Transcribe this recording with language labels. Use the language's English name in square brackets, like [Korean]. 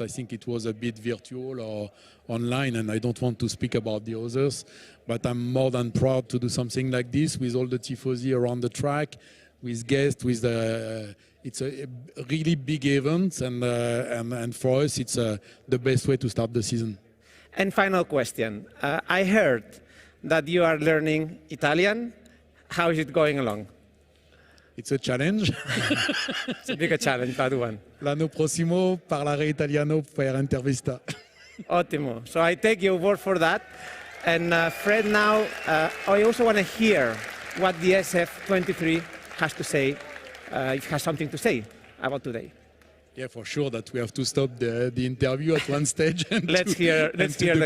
[English] I think it was a bit virtual or online, and I don't want to speak about the others, but I'm more than proud to do something like this with all the Tifosi around the track, with guests, it's a really big event, and for us, it's the best way to start the season. And final question. I heard that you are learning Italian. How is it going along? It's a challenge. It's a bigger challenge, that one. [Italian] L'anno prossimo parlerò italiano per intervista. Ottimo. [English] So I take your word for that. And Fred, now I also want to hear what the SF23 has to say, if it has something to say about today. Yeah, for sure that we have to stop the interview at one stage and Let's hear the